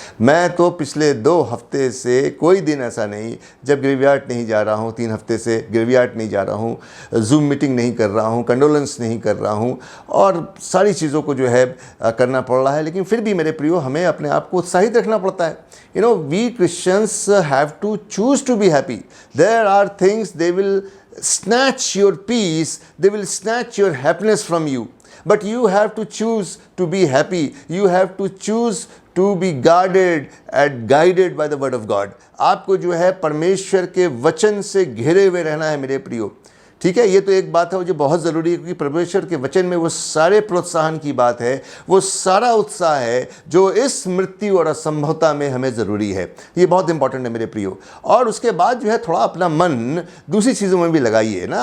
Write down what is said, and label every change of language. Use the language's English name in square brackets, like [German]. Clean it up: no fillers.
[Hindi] मैं तो पिछले 2 हफ्ते से कोई दिन ऐसा नहीं जब ग्रेवयार्ड नहीं जा रहा हूँ, 3 हफ्ते से ग्रेवयार्ड नहीं जा रहा हूँ, जूम मीटिंग नहीं कर रहा हूँ, कंडोलेंस नहीं कर रहा हूँ और सारी चीज़ों को जो है करना पड़ रहा है। लेकिन फिर भी मेरे प्रियो हमें अपने आप को उत्साहित रखना पड़ता है। [English] You know, we Christians have to choose to be happy. There are things they will snatch your peace, they will snatch your happiness from you. But you have to choose to be happy. You have to choose to be guarded and guided by the word of God. [Hindi] आपको जो है परमेश्वर के वचन से घिरे हुए रहना है मेरे प्रियो। ठीक है, ये तो एक बात है जो बहुत ज़रूरी है, क्योंकि परमेश्वर के वचन में वो सारे प्रोत्साहन की बात है, वो सारा उत्साह है जो इस मृत्यु और असंभवता में हमें ज़रूरी है। ये बहुत इंपॉर्टेंट है मेरे प्रियो। और उसके बाद जो है थोड़ा अपना मन दूसरी चीज़ों में भी लगाइए ना।